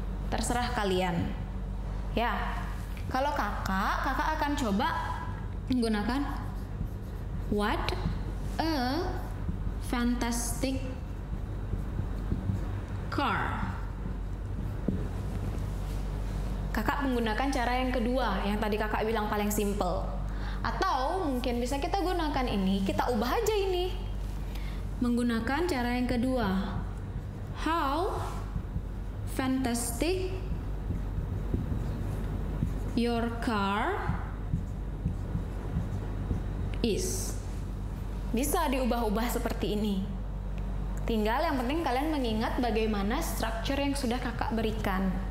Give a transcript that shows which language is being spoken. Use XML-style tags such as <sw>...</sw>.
<id>Terserah kalian. Ya, kalau kakak akan coba menggunakan</id> <en>what a fantastic car.</en> <id>Kakak menggunakan cara yang kedua, yang tadi kakak bilang paling simple. Atau mungkin bisa kita gunakan ini, kita ubah aja ini. Menggunakan cara yang kedua.</id> <en>How fantastic your car is.</en> <id>Bisa diubah-ubah seperti ini. Tinggal yang penting kalian mengingat bagaimana structure yang sudah kakak berikan.</id>